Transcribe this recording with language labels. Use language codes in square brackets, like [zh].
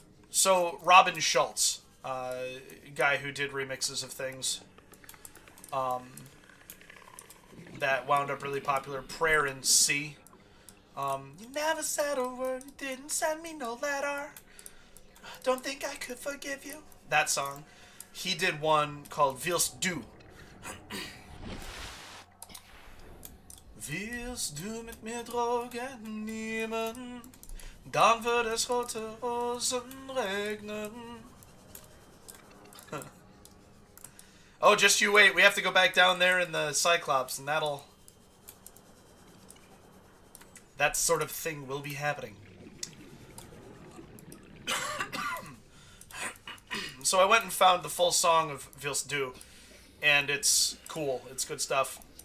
[en] So Robin Schultz, guy who did remixes of things, that wound up really popular. Prayer in C. You never said a word, you didn't send me no letter. Don't think I could forgive you. That song. He did one called Willst du. [de] Willst du mit mir Drogen nehmen? Dann wird es rote Rosen regnen. [en] Oh, just you wait. We have to go back down there in the Cyclops, and that sort of thing will be happening. So I went and found the full song of Willst du, and it's cool. It's good stuff.